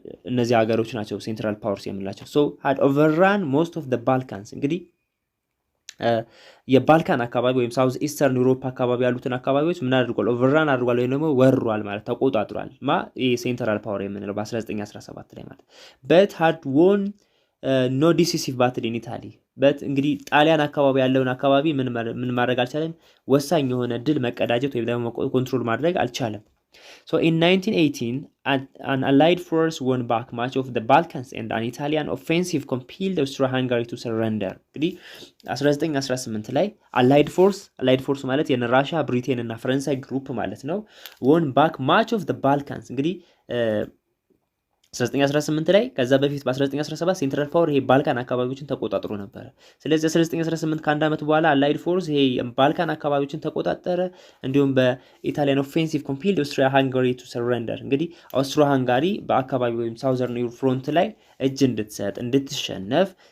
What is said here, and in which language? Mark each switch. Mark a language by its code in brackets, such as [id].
[am] እነዚህ ሀገሮች ናቸው ሴንትራል ፓወርስ የምንላቸው። ሶ [en] had overrun most of the Balkans [am] እንግዲህ የባልካን አካባቢ ወይም ሳውዝ ኢስተርን ዩሮፕ አካባቢ ያሉትን አካባቢዎች ምን አድርጓል? ኦቨርራን አድርጓል ወይም ደግሞ ወሯል ማለት ተቆጣጥሯል። ይሄ ሴንትራል ፓወር የምንለው በ1917 ላይ ማለት [en] but had won no decisive battle in Italy [am] በት እንግዲህ ጣሊያን አካባቢ ያለውን አካባቢ ምን ማድረግ አልቻለም? ወሳኝ የሆነ ድል መቀዳጀት ወይም ደግሞ ኮንትሮል ማድረግ አልቻለም። [en] So in 1918, an Allied force won back much of the Balkans and an Italian offensive compelled Austro-Hungary to surrender. [am] እንግዲህ 1918 ላይ Allied force ማለት የራሻ ብሪቴን እና ፈረንሳይ ግሩፕ ማለት ነው [en] won back much of the Balkans [am] እንግዲህ 1918 ላይ ከዛ በፊት በ1917 ሴንትራል ፓወር ይሄ ባልካን አካባቢዎችን ተቆጣጥሮ ነበር። ስለዚህ 1918 ከአንድ ዓመት በኋላ አላይድ ፎርስ ይሄ ባልካን አካባቢዎችን ተቆጣጠረ። እንዲሁም በኢታሊያን ኦፌንሲቭ ኮምፒልድ ኦስትሪያ ሃንጋሪ ቱ ሰረንደር እንግዲህ አውስትሮ ሃንጋሪ በአካባቢ ወይም ሳውዘርን ፍሮንት ላይ እጅ እንድትሰጥ እንድትሸነፍ